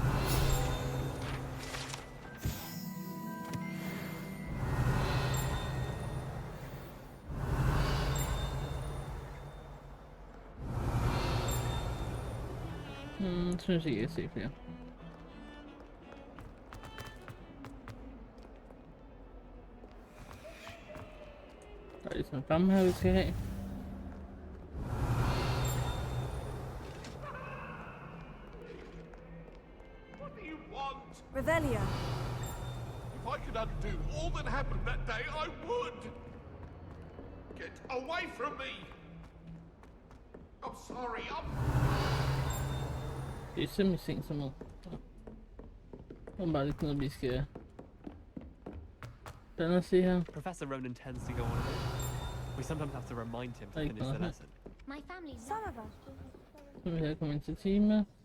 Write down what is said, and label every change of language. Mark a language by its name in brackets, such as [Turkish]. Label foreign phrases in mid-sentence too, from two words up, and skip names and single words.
[Danish] Synes ikke, jeg kan se flere. Der er ligesom en flamme her, vi skal have. [English] What do you want? Revelio. If I could undo all that happened that day, I would. Get away from me. I'm sorry, [Danish] Det er simpelthen sent som noget. Der er bare lidt noget, vi skal... Blande os se her. [English] Professor Ronan tends to go on a bit. We sometimes have to remind him to finish the lesson. My family. Some of us. [Danish] Så vil jeg komme ind til time.